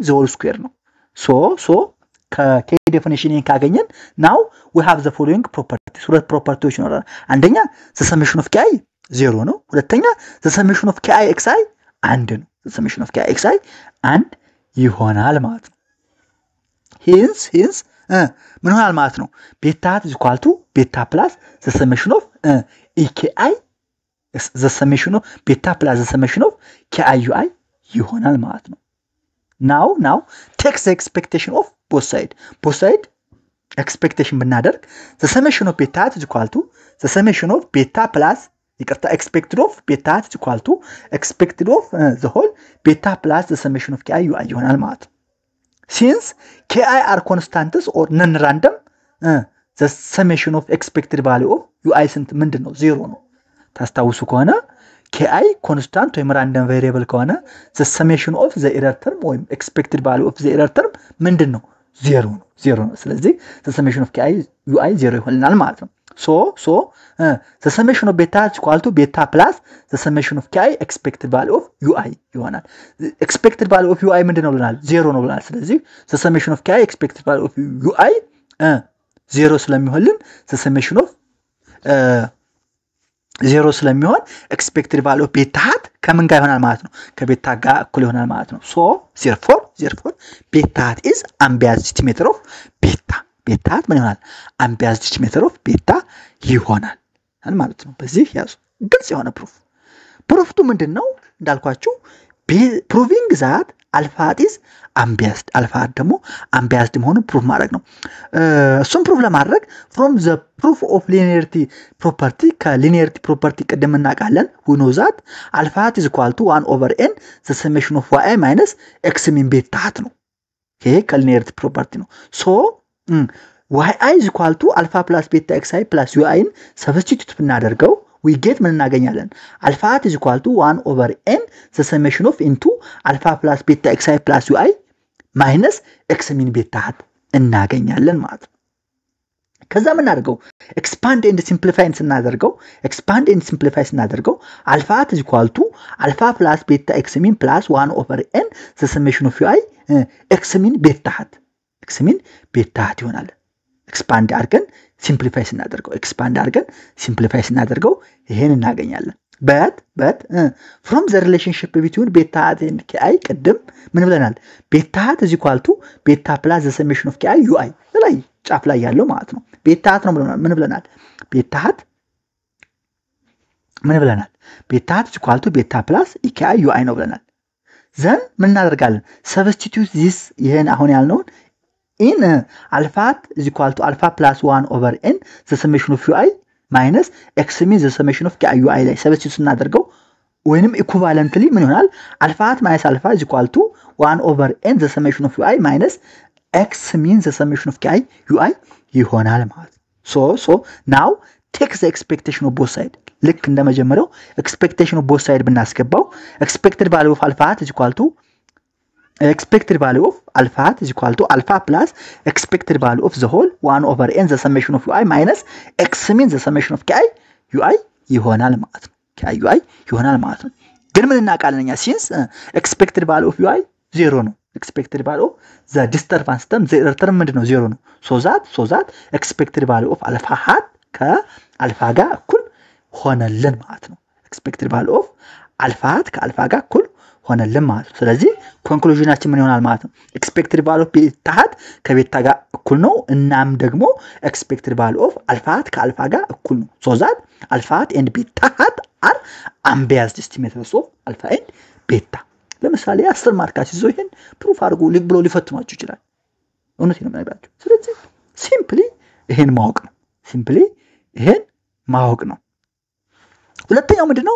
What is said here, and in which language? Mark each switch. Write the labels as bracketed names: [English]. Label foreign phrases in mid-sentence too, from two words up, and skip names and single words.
[English] the whole square ነው so ከk definition ካገኘን now we have the following properties [Amharic] ሁለት ፕሮፐርቲዎች ይኖራል አንደኛ [English] the summation of ki 0 [Amharic] ነው ሁለተኛ [English] the summation of ki xi 1 ነው the summation of ki xi 1 [Amharic] ይሆናል ማለት ነው [English] hence [Amharic] ምን ይሆናል ማለት ነው [English] beta is equal to beta plus the summation of eki the summation of beta plus the summation of ki ui [Amharic] ይሆናል ማለት ነው [English] now take the expectation of both side expectation ብናደርግ the summation of beta is equal to the summation of beta plus expected of beta is equal to expected of the whole beta plus the summation of ki ui [Amharic] ይሆናል ማለት ነው [English] since ki are constants or non-random the summation of expected value of ui [Amharic] ስንት ምንድነው 0 ነው ታስታውሱ ከሆነ [English] ki constant ወይም random variable ከሆነ the summation of the error term ወይም expected value of the error term [Amharic] ምንድነው 0 ነው [English] ስለዚህ the summation of ki ui 0 [Amharic] ይሆናል ማለት ነው [English] so the summation of beta is equal to beta plus the summation of ki expected value of ui ይሆናል expected value of ui [Amharic] ምንድነው ብለናል 0 ነው ብለናል [English] ስለዚህ the summation of ki expected value of ui 0 ስለሚሆንልን the summation of 0 ስለሚሆን expected value of beta hat [Amharic] ከምን ጋር ይሆናል ማለት ነው ከቤታ ጋር እኩል ይሆናል ማለት ነው [English] so therefore beta hat is unbiased estimator of beta hat [Amharic] ምን ይሆናል [English] unbiased estimator of beta [Amharic] ይሆናል ማለት ነው በዚህ ያዙ ግልጽ የሆነ ፕሩፍቱ ምንድነው እንዳልኳችሁ [English] proving that alpha is unbiased alpha [Amharic] ደግሞ unbiased መሆኑን ፕሩፍ ማድረግ ነው እሱን ፕሩፍ [English] ለማድረግ from the proof of linearity property ከlinearity property [Amharic] ቀደም እናቃለን [English] we know that alpha is equal to 1 over n the summation of yi minus x mean beta hat [Amharic] ነው ይሄ [English] ከlinearity property ነው so yi is equal to alpha plus beta xi plus ui ን substitute ብናደርገው we get [Amharic] ምን እናገኛለን [English] alpha is equal to 1 over n the summation of into alpha plus beta xi plus ui minus x mean beta hat [Amharic] እናገኛለን ማለት ነው ከዛ ምን እናደርገው [English] expand and simplify ስናደርገው alpha is equal to alpha plus beta x mean plus 1 over n the summation of ui x mean beta hat ይሆናል expand አድርገን simplify [Amharic] ስናደርገው ይሄን እናገኛለን [English] but from the relationship between beta hat and ki [Amharic] ቀደም ምን ብለናል [English] beta hat is equal to beta plus the summation of ki ui [Amharic] ላይ ጫፍ ላይ ያለው ማለት ነው [English] beta hat [Amharic] ነው ምን ብለናል [English] beta hat is equal to beta plus ki ui [Amharic] ነው ብለናል [English] then [Amharic] ምን እናደርጋለን [English] substitute this [Amharic] ይሄን አሁን ያልነው [English] in alpha is equal to alpha plus 1 over n the summation of ui minus x means the summation of ki ui ላይ substitute [Amharic] ስናደርገው ወይንም [English] equivalently [Amharic] ምን ይሆናል [English] alpha minus alpha is equal to 1 over n the summation of ui minus x means the summation of ki ui [Amharic] ይሆናል ማለት [English] so now take the expectation of both sides [Amharic] ልክ እንደመጀመሪያው [English] expectation of both sides ብናስገባው expected value of alpha is equal to alpha plus expected value of the whole 1 over n the summation of ui minus x means the summation of ki ui [Amharic] ይሆናል ማለት ነው ግን ምን እናቃለኛ [English] since expected value of ui 0 ነው expected value of the disturbance term the error term [Amharic] ምንድነው 0 ነው [English] so that expected value of alpha hat [Amharic] ከአልፋ ጋር እኩል ሆነልን ማለት ነው [English] expected value of አልፋት [Amharic] ከአልፋ ጋር እኩል ሆነልን ማለት ነው። ስለዚህ ኮንክሉዥናችን ምን ይሆናል ማለት ነው? [English] expected value of beta hat [Amharic] ከቤታ ጋር እኩል ነው። እናም ደግሞ [English] expected value of alpha hat [Amharic] ከአልፋ ጋር እኩል ነው። [English] so that alpha hat and beta hat are unbiased estimators of alpha and beta። [Amharic] ለምሳሌ 10 ማርካችሁ ይዞ ይሄን ፕሩፍ አድርጉ ብሎ ሊፈትኗችሁ ይችላል። እውነት ነው የምነግራችሁ። ስለዚህ ሲምፕሊ ይሄን ማወቅ ነው። ሲምፕሊ ይሄን ማወቅ ነው። ሁለተኛው ምንድነው?